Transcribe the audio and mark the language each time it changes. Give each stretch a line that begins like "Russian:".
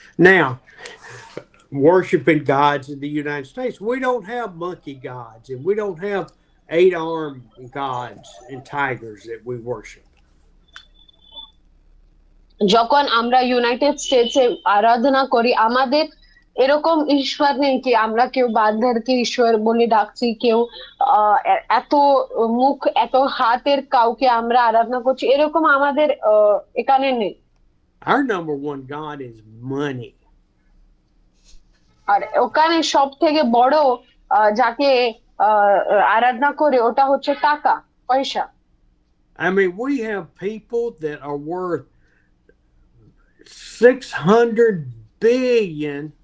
English: Now, worshiping gods in the United States, we don't have monkey gods and we don't have 8-armed gods and tigers that we worship.
Bangla: যখন আমরা United স্টেটসে আরাধনা করি, আমাদের এরকম ঈশ্বর নেই কি আমরা কেউ বান্দারকে ঈশ্বর বলে ডাকছি, কেউ এত মুখ এত হাতের কাউকে আমরা আরাধনা করছি, এরকম আমাদের এখানে নেই।
English: Our number one god is money.
Bangla: আর ওখানে সব থেকে বড় যাকে আরাধনা করে ওটা হচ্ছে টাকা পয়সা।
English: I mean, we have people that are worth $600 billion.